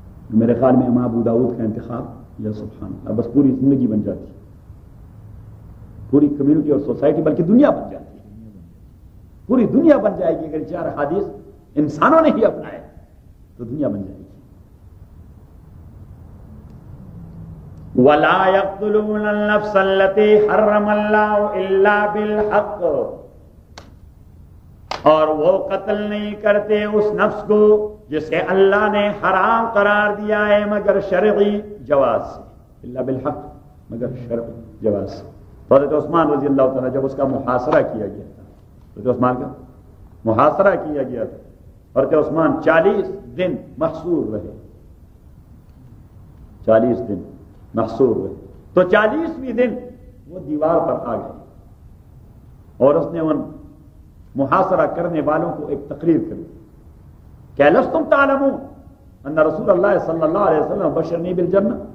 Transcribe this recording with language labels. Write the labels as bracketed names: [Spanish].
[Urdu] میرے خیال میں امام ابو داؤد کا انتخاب, یا سبحان اللہ, بس پوری زندگی بن جاتی, پوری کمیونٹی اور سوسائٹی, بلکہ دنیا بن جاتی, پوری دنیا بن جائے گی اگر چار حدیث انسانوں نے ہی اپنائے تو دنیا بن جائے گی. [Arabic] ولا يقتلون النفس التي حرم الله الا بالحق. [Urdu] اور وہ قتل نہیں کرتے اس نفس کو جسے اللہ نے حرام قرار دیا ہے مگر شرعی جواز سے, [Arabic] الا بالحق [Urdu] مگر شرعی جواز سے. حضرت عثمان رضی اللہ تعالیٰ جب اس کا محاصرہ کیا گیا تھا, حضرت عثمان کا محاصرہ کیا گیا تھا, حضرت عثمان 40 دن محصور رہے, 40 دن محصور رہے, تو 40ویں دن وہ دیوار پر آ گئے اور اس نے ان محاصرہ کرنے والوں کو ایک تقریر کر دی, کہ [Arabic] لستم تعلمون ان رسول اللہ صلی اللہ علیہ وسلم بشرنی بالجنہ.